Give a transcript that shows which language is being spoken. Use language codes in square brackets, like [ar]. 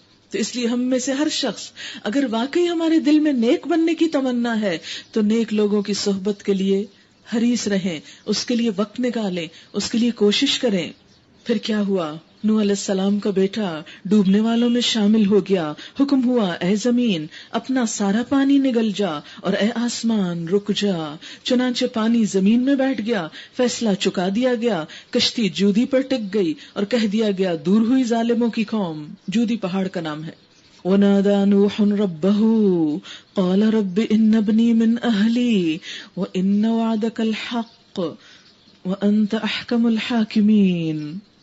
[ur] تو اس لیے ہم میں سے ہر شخص اگر واقعی ہمارے دل میں نیک بننے کی تمنا ہے تو نیک لوگوں کی صحبت کے لیے حریص رہیں، اس کے لیے وقت نکالیں، اس کے لیے کوشش کریں. پھر کیا ہوا؟ نوح علیہ السلام کا بیٹا ڈوبنے والوں میں شامل ہو گیا. حکم ہوا اے زمین اپنا سارا پانی نگل جا اور اے آسمان رک جا. چنانچہ پانی زمین میں بیٹھ گیا، فیصلہ چکا دیا گیا، کشتی جودی پر ٹک گئی اور کہہ دیا گیا دور ہوئی ظالموں کی قوم. جودی پہاڑ کا نام ہے. [ar] وَنَادَى نُوحٌ رَبَّهُ قَالَ رَبِّ إِنَّ ابْنِي مِنْ أَهْلِي وَإِنَّ وَعْدَكَ الْحَقُّ وَأَنْتَ أَحْكَمُ الْحَاكِمِينَ.